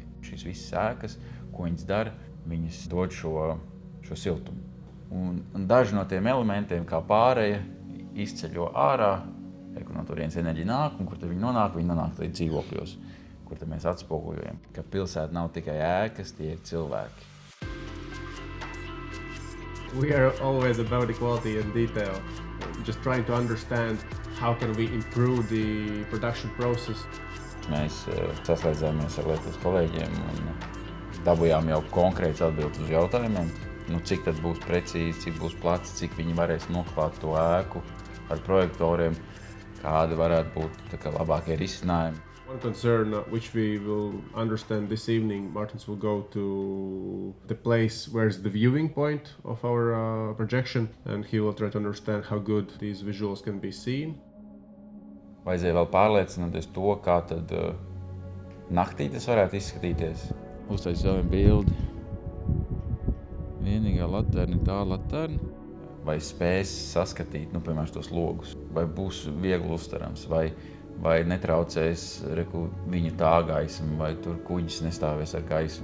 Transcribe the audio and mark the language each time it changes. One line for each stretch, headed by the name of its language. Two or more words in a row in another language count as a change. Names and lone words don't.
Latvian: Šīs visas ēkas, ko viņas dara, viņas dod šo siltumu. Un daži no tiem elementiem, kā pārēja, izceļo ārā, kur no turienes enerģija nāk, un kur tad viņi nonāk līdz dzīvokļos, kur tad mēs atspoguļojam, ka pilsēta nav tikai ēkas, tie ir cilvēki.
English: We are always about equality and detail, just trying to understand how can we improve the production process.
Latvian: Mēs saslēdzāmies ar Lietuvas kolēģiem un dabūjām jau konkrētas atbildes uz jautājumiem. Cik tad būs precīzi, cik būs plats, cik viņi varēs noklāt to ēku ar projektoriem, kādi varētu būt labākie risinājumi.
English: One concern which we will understand this evening, Martins will go to the place where's the viewing point of our projection, and he will try to understand how good these visuals can be seen.
Latvian: Vajadzēja vēl pārliecināties to, kā tad naktī tas varētu izskatīties. Uztaisīt vēl vienu bildi. Vienīgā laterna ir tā laterna. Vai spēs saskatīt, piemēram, tos logus, vai būs viegli uztverams, vai netraucēs viņa tā gaisma, vai tur kuģis nestāvēs ar gaismu.